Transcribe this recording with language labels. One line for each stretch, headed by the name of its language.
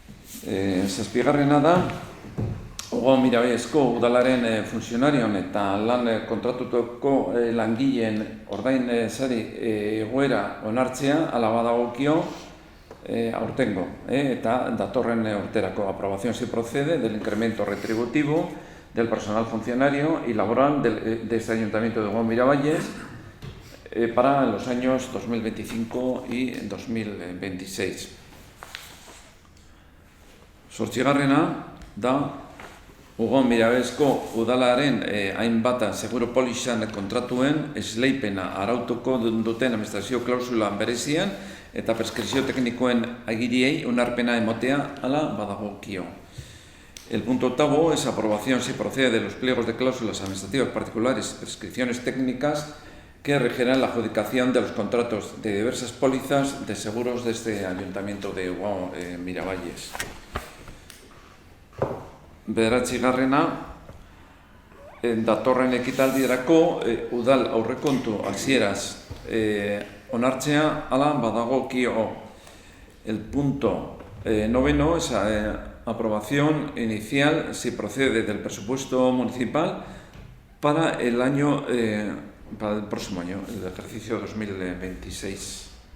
Basque: Zazpigarrena da, Ugo Mirabaizko udalaren funtzionarioen eta lan kontratutako langileen ordain sari egoera onartzea ala badagokio aurtengo, eta datorren urterako.
Spanish: Aprobación se procede del incremento retributivo del personal funcionario y laboral de este Ayuntamiento de Ugo Miravalles para los años 2025 y 2026.
Basque: Zortzigarrena da Ugo Mirabaizko udalaren hainbat seguru polisan kontratuen esleipena arautuko duten administrazio klausula berezian eta preskripzio teknikoen agiriei onarpena emotea ala badagokio.
Spanish: El punto octavo es aprobación si procede de los pliegos de cláusulas administrativas particulares y prescripciones técnicas que regirán la adjudicación de los contratos de diversas pólizas de seguros de este Ayuntamiento de Ugo Miravalles.
Basque: Bederatzigarrena, datorren ekitaldirako udal aurrekontu hasieraz onartzea ala badagokio.
Spanish: El punto noveno es aprobación inicial si procede del presupuesto municipal para el año para el próximo año, el ejercicio 2026.